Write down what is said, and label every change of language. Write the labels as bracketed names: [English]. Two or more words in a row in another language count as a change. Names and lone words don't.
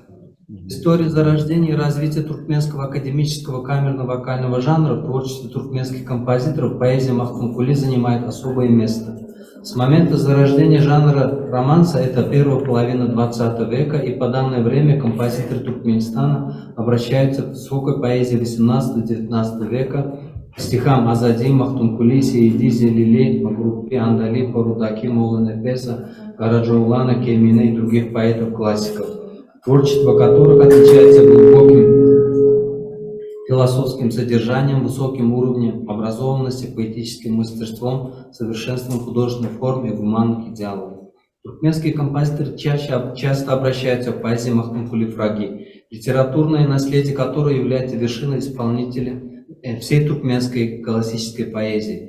[Russian] История зарождения и развития туркменского академического камерно-вокального жанра в творчестве туркменских композиторов поэзия Махтумкули занимает особое место. С момента зарождения жанра романса, это первая половина 20 века, и по данное время композиторы Туркменистана обращаются к высокой поэзии 18-19 века, к стихам Азади, Махтумкули, Сейди, Зелили, Магрупи, Андали, Парудаки, Моланепеса, Караджоулана, Кемина и других поэтов-классиков, творчество которых отличается глубоким философским содержанием, высоким уровнем образованности, поэтическим мастерством, совершенством художественной формы и гуманных идеалов. Туркменские композиторы часто обращаются к поэзии Махтумкули Фраги, литературное наследие которой является вершиной исполнителя всей туркменской классической поэзии.